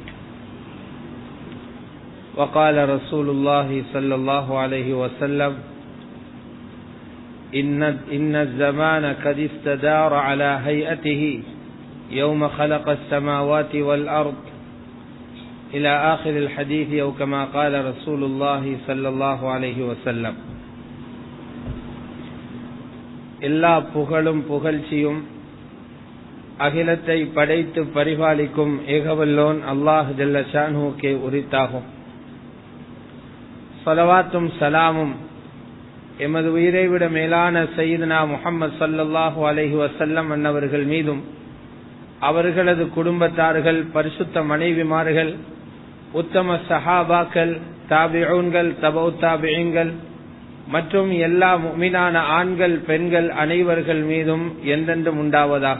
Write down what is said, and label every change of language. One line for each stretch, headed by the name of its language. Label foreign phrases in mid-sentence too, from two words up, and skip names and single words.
Arabic: وقال رسول الله صلى الله عليه وسلم: إن الزمان قد استدار على هيئته يوم خلق السماوات والأرض إلى آخر الحديث أو كما قال رسول الله صلى الله عليه وسلم.
Tamil: எல்லா புகழும் புகழ்ச்சியும் அகிலத்தை படைத்து பரிபாலிக்கும் ஏகவல்லோன் அல்லாஹ் ஜல்ல ஷானுக்கே உரித்தாகும். ஸலவாத்தும் சலாமும் எமது உயிரை விட மேலான சய்யிதுனா முஹம்மது
Arabic: صلى الله عليه وسلم
Tamil: அன்னவர்கள் மீதும் அவர்களது குடும்பத்தார்கள், பரிசுத்த மனைவிமார்கள், உத்தம சஹாபாக்கள், தாபிஊன்கள், தபஉ தாபிஈன்கள் மற்றும் எல்லா முஃமினான ஆண்கள் பெண்கள் அனைவர்கள் மீதும் என்றென்றும் உண்டாவதாக.